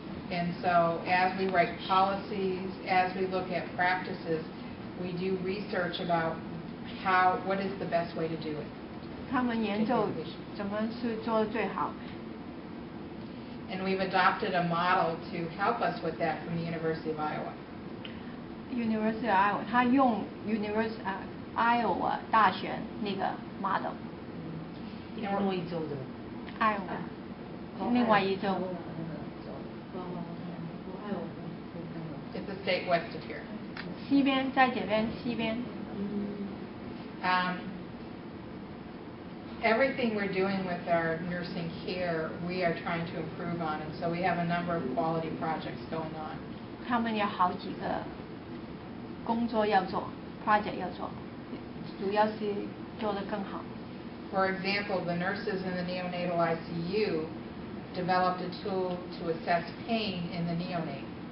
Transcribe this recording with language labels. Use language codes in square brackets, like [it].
[en] And so as we write policies, as we look at practices, we do research about what is the best way to do it. [zh] 他们研究怎么是做得最好。 [en] And we've adopted a model to help us with that from the University of Iowa. [zh] University of Iowa， 他用 Iowa 大学那个 model。另外一州的。 Iowa， 另外一州。 [en] It's the state west of here. [zh] 西边，在这边西边。 [en] Everything we're doing with our nursing care, we are trying to improve on, and so we have a number of quality projects going on. [zh] 他们有好几个工作要做 ，project 要做，主要是做得更好。 [en] For example, the nurses in the neonatal ICU developed a tool to assess pain in the neonate.